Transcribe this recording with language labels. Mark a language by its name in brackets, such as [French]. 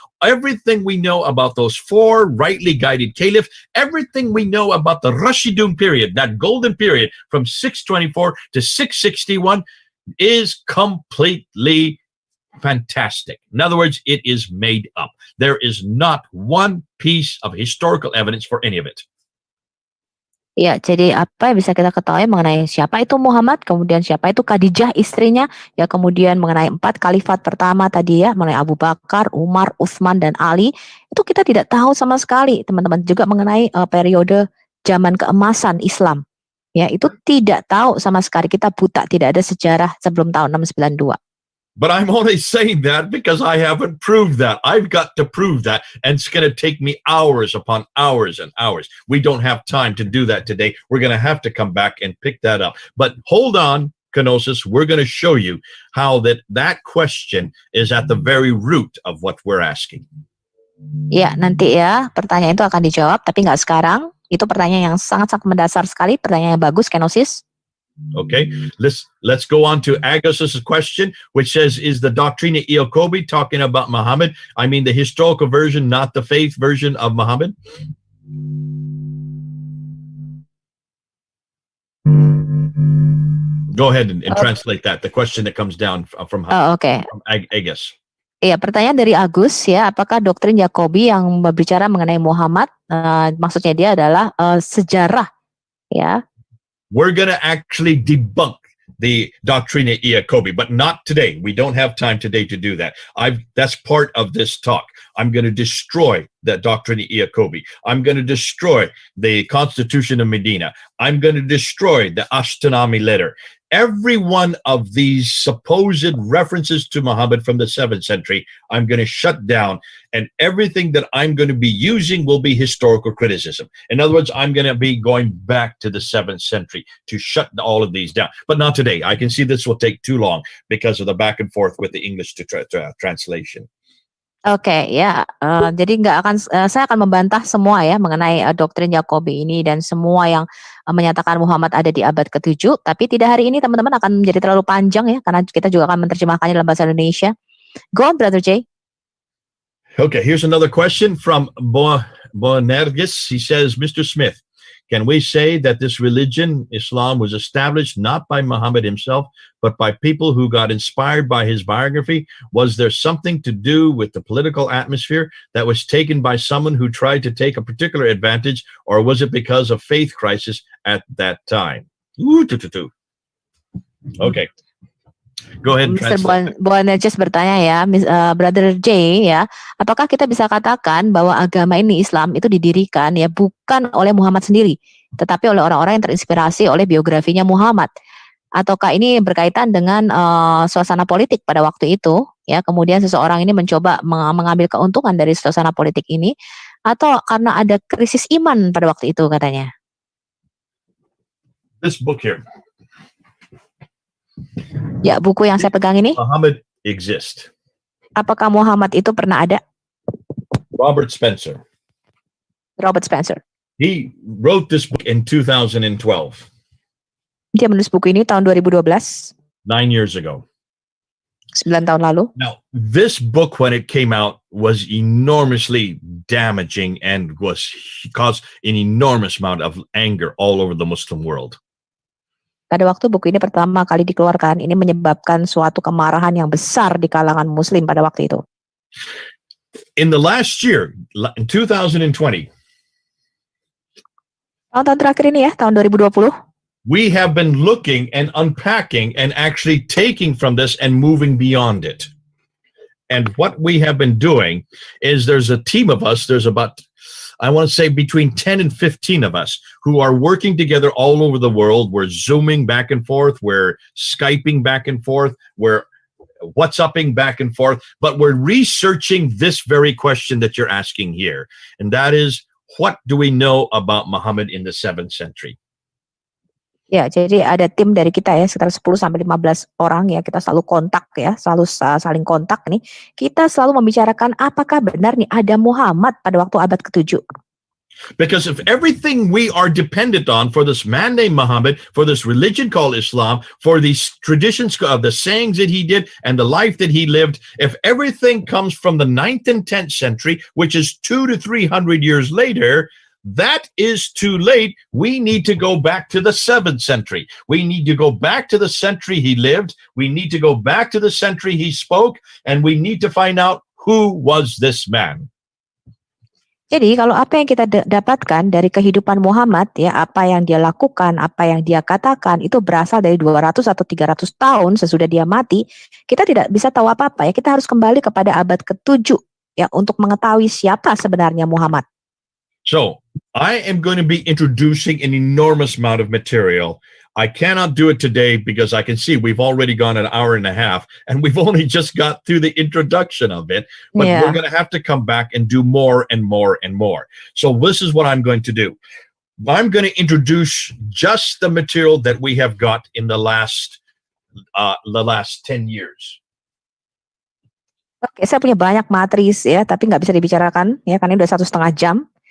[English] Everything we know about those 4 rightly guided caliphs, everything we know about the Rashidun period, that golden period from 624 to 661 is completely fantastic. In other words, it is made up. There is not one piece of historical evidence for any of it. [Indonesian] Ya, jadi apa yang bisa kita ketahui mengenai siapa itu Muhammad, kemudian siapa itu Khadijah istrinya, ya kemudian mengenai 4 khalifat pertama tadi ya, mengenai Abu Bakar, Umar, Utsman dan Ali, itu kita tidak tahu sama sekali, teman-teman. Juga mengenai periode zaman keemasan Islam. Ya, itu tidak tahu sama sekali, kita buta, tidak ada sejarah sebelum tahun 692. [English] But I'm only saying that because I haven't proved that. I've got to prove that, and it's going to take me hours upon hours and hours. We don't have time to do that today. We're going to have to come back and pick that up. But hold on, Kenosis. We're going to show you how that question is at the very root of what we're asking. [Indonesian] Ya, nanti ya pertanyaan itu akan dijawab, tapi nggak sekarang. Itu pertanyaan yang sangat-sangat mendasar sekali, pertanyaan yang bagus, Kenosis. [English] Okay, let's go on to Agus's question, which says, is the Doctrina Iacobi talking about Muhammad? I mean the historical version, not the faith version of Muhammad? Go ahead and translate that, the question that comes down from Oh, okay. Agus. [Indonesian] Iya, pertanyaan dari Agus ya, apakah doktrin Yakobi yang berbicara mengenai Muhammad, maksudnya dia adalah sejarah ya. [English] We're going to actually debunk the Doctrina Iacobi, but not today. We don't have time today to do that. That's part of this talk. I'm going to destroy the Doctrina Iacobi. I'm going to destroy the Constitution of Medina. I'm going to destroy the Ashkenazi letter. Every one of these supposed references to Muhammad from the 7th century, I'm going to shut down, and everything that I'm going to be using will be historical criticism. In other words, I'm going to be going back to the 7th century to shut all of these down. But not today. I can see this will take too long because of the back and forth with the English to translation. [Indonesian] Oke, ya. Jadi saya akan membantah semua ya mengenai doktrin Yakobi ini dan semua yang menyatakan Muhammad ada di abad ke-7. Tapi tidak hari ini, teman-teman, akan menjadi terlalu panjang ya, karena kita juga akan menerjemahkannya dalam bahasa Indonesia. [English] Go on, Brother Jay. Okay, here's another question from Boanergis. He says, Mr. Smith, can we say that this religion, Islam, was established not by Muhammad himself, but by people who got inspired by his biography? Was there something to do with the political atmosphere that was taken by someone who tried to take a particular advantage, or was it because of faith crisis at that time? Okay. Go ahead. Mr. [Indonesian] Boanerges bertanya ya, Brother J ya, apakah kita bisa katakan bahwa agama ini, Islam, itu didirikan ya bukan oleh Muhammad sendiri, tetapi oleh orang-orang yang terinspirasi oleh biografinya Muhammad? Ataukah ini berkaitan dengan suasana politik pada waktu itu ya, kemudian seseorang ini mencoba mengambil keuntungan dari suasana politik ini, atau karena ada krisis iman pada waktu itu katanya? [English] This book here. [Indonesian] Ya, buku yang saya pegang ini. [English] Muhammad exist. [Indonesian] Apakah Muhammad itu pernah ada? [English] Robert Spencer. Robert Spencer. He wrote this book in 2012. [Indonesian] Dia menulis buku ini tahun 2012. [English] 9 years ago. [Indonesian] 9 tahun lalu. [English] Now, this book, when it came out, was enormously damaging and caused an enormous amount of anger all over the Muslim world. [Indonesian] Pada waktu buku ini pertama kali dikeluarkan, ini menyebabkan suatu kemarahan yang besar di kalangan Muslim pada waktu itu. [English] In the last year, in 2020, [Indonesian] tahun terakhir ini ya, tahun 2020, [English] we have been looking and unpacking and actually taking from this and moving beyond it. And what we have been doing is there's a team of us, there's about, I want to say between 10 and 15 of us who are working together all over the world. We're Zooming back and forth. We're Skyping back and forth. We're WhatsApping back and forth. But we're researching this very question that you're asking here. And that is, what do we know about Muhammad in the 7th century? [Indonesian] Ya, jadi ada tim dari kita ya, sekitar 10-15 orang ya, kita selalu kontak ya, selalu saling kontak nih. Kita selalu membicarakan apakah benar nih ada Muhammad pada waktu abad ke-7. [English] Because if everything we are dependent on for this man named Muhammad, for this religion called Islam, for these traditions of the sayings that he did and the life that he lived, if everything comes from the 9th and 10th century, which is 200 to 300 years later, that is too late. We need to go back to the 7th century. We need to go back to the century he lived. We need to go back to the century he spoke, and we need to find out who was this man. [Indonesian] Jadi kalau apa yang kita dapatkan dari kehidupan Muhammad ya, apa yang dia lakukan, apa yang dia katakan itu berasal dari 200 atau 300 tahun sesudah dia mati, kita tidak bisa tahu apa-apa ya. Kita harus kembali kepada abad ke-7 ya untuk mengetahui siapa sebenarnya Muhammad. [English] So, I am going to be introducing an enormous amount of material. I cannot do it today because I can see we've already gone an hour and a half and we've only just got through the introduction of it. But we're going to have to come back and do more and more and more. So this is what I'm going to do. I'm going to introduce just the material that we have got in the last 10 years. [Indonesian] Oke, saya punya banyak materi ya, tapi nggak bisa dibicarakan ya, karena ini udah 1,5 jam.